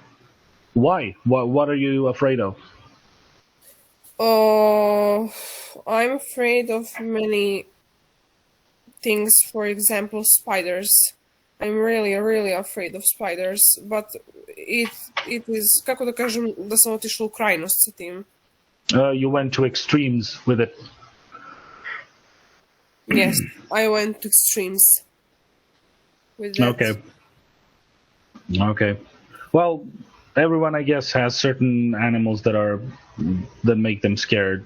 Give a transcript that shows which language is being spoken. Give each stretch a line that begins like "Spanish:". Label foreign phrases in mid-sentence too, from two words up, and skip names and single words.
English: Why? What are you afraid of? I'm afraid of many things, for example, spiders. I'm really, really afraid of spiders, but it is,
Serbian: kako da kažem, da sam otišla u krajnost sa tim.
English: You went to extremes with it. Yes, I went to extremes with that. Okay. Well, everyone, I guess, has certain animals that make them scared.